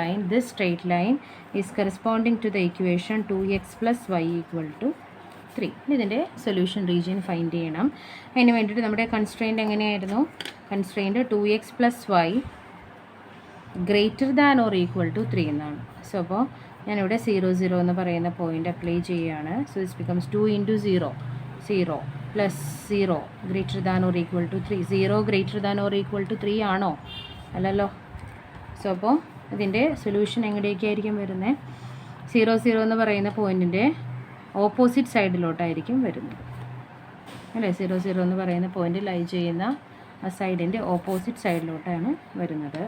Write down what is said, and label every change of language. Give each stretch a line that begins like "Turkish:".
English: This straight line is corresponding to the equation 2x plus y equal to 3.
Malayalam: ഇതിൻ്റെ solution region find ചെയ്യണം. അതിന് വേണ്ടിയിട്ട് നമ്മുടെ constraint എങ്ങനെയായിരുന്നു? Constraint
English: 2x plus y greater than or equal to 3
Malayalam: എന്നാണ്. So അപ്പോൾ ഞാനിവിടെ 0, 0 എന്ന് പറയുന്ന പോയിൻ്റ് അപ്ലൈ ചെയ്യുകയാണ്.
English: So this becomes 2 into 0, 0 plus 0 greater than or equal to 3. 0 greater than or equal to 3 ആണോ?
Malayalam: അല്ലല്ലോ. സോ അപ്പോൾ ഇതിൻ്റെ സൊല്യൂഷൻ എങ്ങനെയൊക്കെയായിരിക്കും വരുന്നത്? 0, 0 എന്ന് പറയുന്ന പോയിൻറ്റിൻ്റെ ഓപ്പോസിറ്റ് സൈഡിലോട്ടായിരിക്കും വരുന്നത് അല്ലേ? 0, 0 എന്ന് പറയുന്ന പോയിൻ്റ് ലൈ ചെയ്യുന്ന ആ സൈഡിൻ്റെ ഓപ്പോസിറ്റ് സൈഡിലോട്ടാണ് വരുന്നത്.